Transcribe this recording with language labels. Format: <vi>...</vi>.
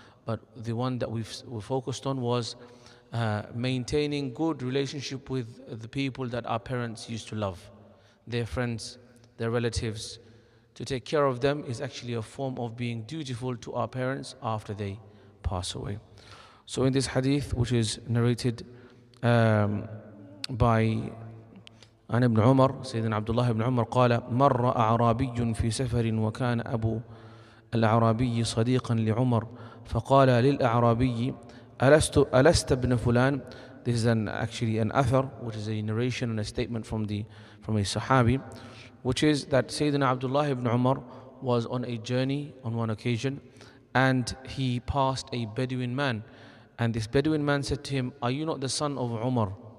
<en>But the one that we focused on was maintaining good relationship with the people that our parents used to love, their friends, their relatives. To take care of them is actually a form of being dutiful to our parents after they pass away. So in this hadith, which is narrated by</en> <ar>عن ابن عمر سيدنا عبد الله بن عمر قال مر أعرابي في سفر وكان أبو الأعرابي صديقا لعمر فقال للأعرابي ألست ابن فلان.</ar> <en>This is actually an athar, which is a narration and a statement from a Sahabi, which is that Sayyidina Abdullah ibn Umar was on a journey on one occasion and he passed a Bedouin man, and this Bedouin man said to him, are you not the son of Umar?</en>